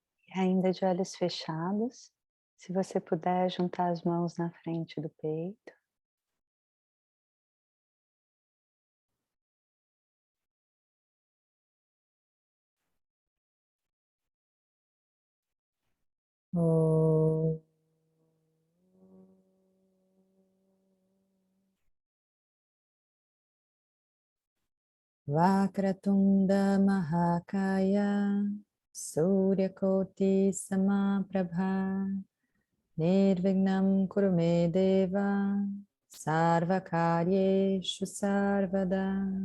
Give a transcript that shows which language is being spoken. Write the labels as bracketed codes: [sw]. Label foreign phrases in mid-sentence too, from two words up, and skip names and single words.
[pt] E ainda de olhos fechados, se você puder juntar as mãos na frente do peito. Om. [sa] वक्रतुण्ड महाकाय सूर्यकोटि समप्रभ निर्विघ्नं कुरु मे देव सर्वकार्येषु सर्वदा.